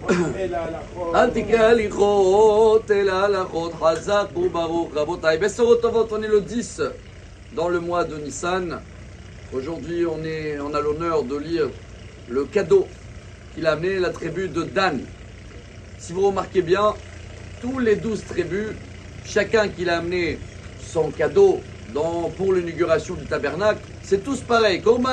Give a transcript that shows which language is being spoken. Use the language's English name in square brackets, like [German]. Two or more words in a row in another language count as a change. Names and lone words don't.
[Hebrew] אל תקרא הליכות, אלא הלכות, חזק וברוך. רבותיי, בשורות טובות, [French] on est le 10 dans le mois de Nissan. Aujourd'hui, on a l'honneur de lire le cadeau qu'il a amené la tribu de Dan. Si vous remarquez bien, tous les 12 tribus, chacun qui a amené son cadeau pour l'inauguration du tabernacle, c'est tous pareil.